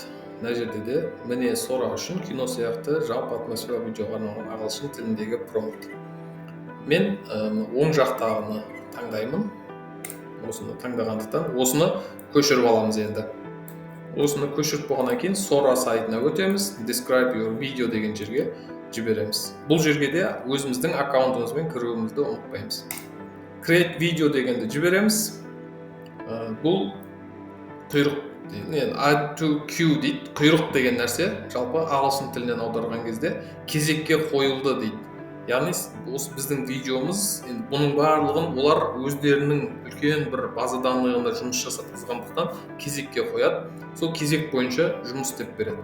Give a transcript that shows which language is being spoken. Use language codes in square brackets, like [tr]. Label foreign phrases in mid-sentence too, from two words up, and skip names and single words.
[kk] Мына жерде де міне Sora үшін кино сияқты жалпы атмосфералық видеоға арналған ағылшын тіліндегі промпт. Мен оң жақтағыны таңдаймын. Осыны таңдағандықтан осыны көшіріп аламыз енді. Осыны көшіріп болғаннан кейін Sora сайтына өтеміз. [en] Describe your video [kk] деген жерге жібереміз. Бұл жерге де өзіміздің аккаунтымызбен кіруімізді ұмытпаймыз. [en] Create video [kk] дегенді жібереміз. Бұл құйрық, [en] add to queue дейді. [kk] Құйрық деген нәрсе жалпы ағылшын тілінен аударған кезде кезекке қойылды дейді. яғни осы біздің видеомыз, енді бұның барлығын олар өздерінің үлкен бір [ru] база данныйында [kk] жұмыс жасатқызғандықтан кезекке қояды, сол кезек бойынша жұмыс істеп береді.